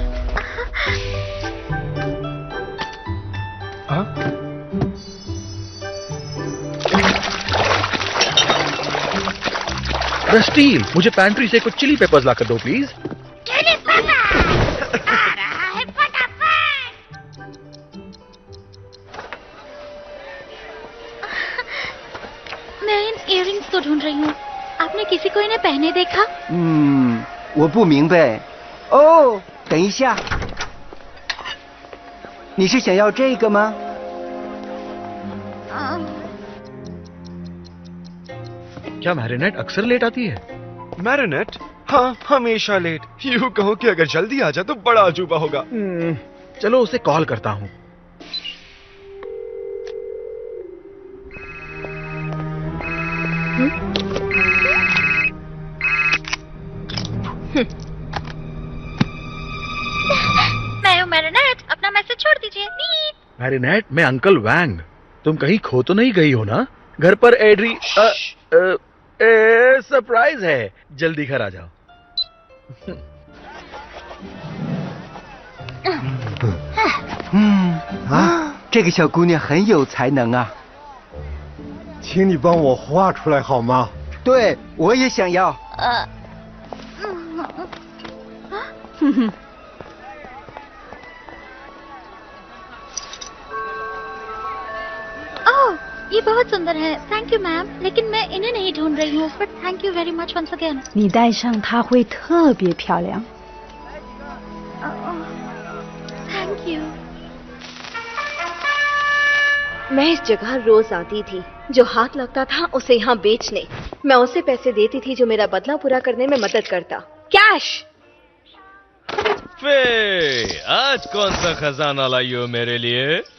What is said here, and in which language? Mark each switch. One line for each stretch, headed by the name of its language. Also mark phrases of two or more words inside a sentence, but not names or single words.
Hindi: रस्टी, मुझे पैंट्री से कुछ
English: chili peppers
Hindi: लाकर दो प्लीज। मैं इन इयररिंग्स को ढूंढ रही हूँ। आपने किसी को इन्हें पहने देखा?
Chinese: 我不明白。哦，等一下，你是想要这个吗？
Hindi: क्या मैरिनेट अक्सर लेट आती है? मैरिनेट? हाँ, हमेशा लेट। यूँ कहो कि अगर जल्दी आ जाए तो बड़ा अजूबा होगा। चलो उसे कॉल करता हूँ। मैं हूँ मैरिनेट, अपना मैसेज छोड़ दीजिए। मैरिनेट, मैं अंकल वैंग। तुम कहीं खो तो नहीं गई हो ना? घर पर एड्री सरप्राइज है, जल्दी घर आ जाओ।
Chinese: 这个小姑娘很有才能啊！请你帮我画出来好吗？对，我也想要。
Hindi: ओह, ये बहुत सुंदर है।
English: thank you ma'am,
Hindi: लेकिन मैं इन्हें नहीं ढूंढ रही हूँ।
English: But thank you very much once again.
Chinese: 你戴上它会特别漂亮。
English: Thank you.
Hindi: मैं इस जगह रोज आती थी। जो हाथ लगता था उसे यहाँ बेचने। मैं उसे पैसे देती थी जो मेरा बदला पूरा करने में मदद करता। कैश। फे, आज कौन सा खजाना लाई हो मेरे लिए?